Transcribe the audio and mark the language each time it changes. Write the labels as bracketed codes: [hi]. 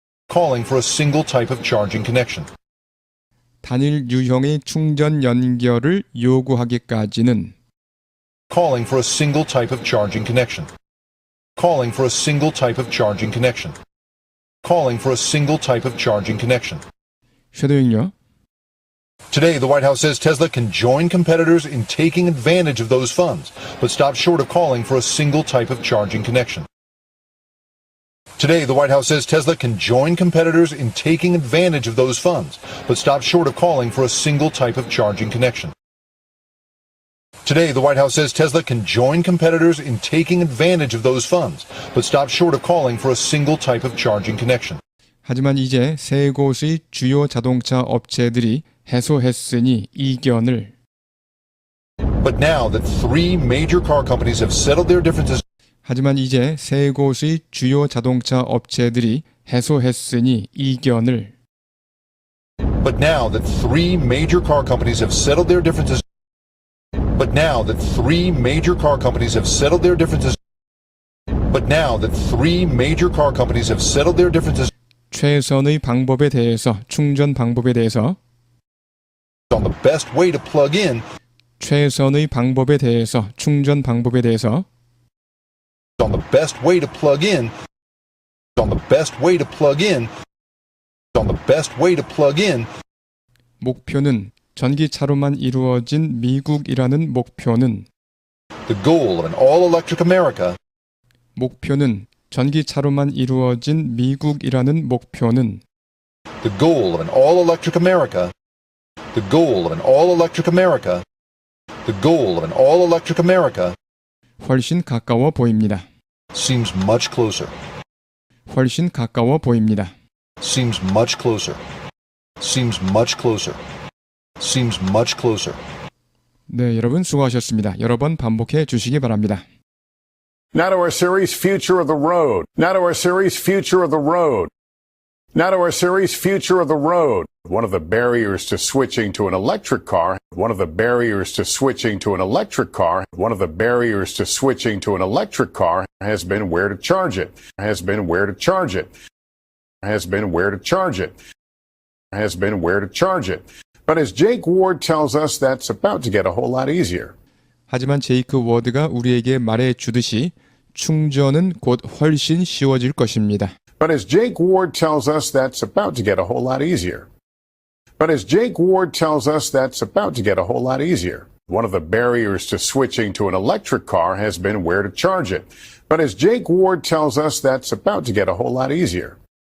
[en] calling for a single type of charging connection. [ko] 단일 유형의 충전 연결을 요구하기까지는. [en] calling for a single type of charging connection. calling for a single type of charging connection. calling for a single type of charging connection. [ko] 쉐도잉요. [en] Today, the White House says Tesla can join competitors in taking advantage of those funds, but stopped short of calling for a single type of charging connection. Today, the White House says Tesla can join competitors in taking advantage of those funds, but stopped short of calling for a single type of charging connection. Today, the White House says Tesla can join competitors in taking advantage of those funds, but stopped short of calling for a single type of charging connection. [ko] 하지만 이제 세 곳의 주요 자동차 업체들이 해소했으니 이견을. [en] But now that three major car companies have settled their differences, [ko] 하지만 이제 세 곳의 주요 자동차 업체들이 해소했으니 이견을. [en] but now that three major car companies have settled their differences, but now that three major car companies have settled their differences, but now that three major car companies have settled their differences [ko] 최선의 방법에 대해서, 충전 방법에 대해서, [en] on the best way to plug in, [ko] 최선의 방법에 대해서, 충전 방법에 대해서, [en] on the best way to plug in, on the best way to plug in, on the best way to plug in, [ko] 목표는 전기차로만 이루어진 미국이라는 목표는, [en] the goal of an all-electric America, [ko] 목표는 전기차로만 이루어진 미국이라는 목표는, [en] the goal of an all-electric America, the goal of an all-electric America, the goal of an all-electric America [ko] 훨씬 가까워 보입니다. [en] seems much closer, [ko] 훨씬 가까워 보입니다. [en] seems much closer, seems much closer, seems much closer. [ko] 네, 여러분 수고하셨습니다. 여러 번 반복해 주시기 바랍니다. [en] Now to our series, Future of the Road. Now to our series, Future of the Road. Now to our series, Future of the Road. One of the barriers to switching to an electric car, one of the barriers to switching to an electric car, one of the barriers to switching to an electric car has been where to charge it, has been where to charge it, has been where to charge it, has been where to charge it. But as Jake Ward tells us, that's about to get a whole lot easier. [ko] 하지만 제이크 워드가 우리에게 말해 주듯이 충전은 곧 훨씬 쉬워질 것입니다. [en] But as Jake Ward tells us, that's about to get a whole lot easier. But as Jake Ward tells us, that's about to get a whole lot easier. One of the barriers to switching to an electric car has been where to charge it. But as Jake Ward tells us, that's about to get a whole lot easier.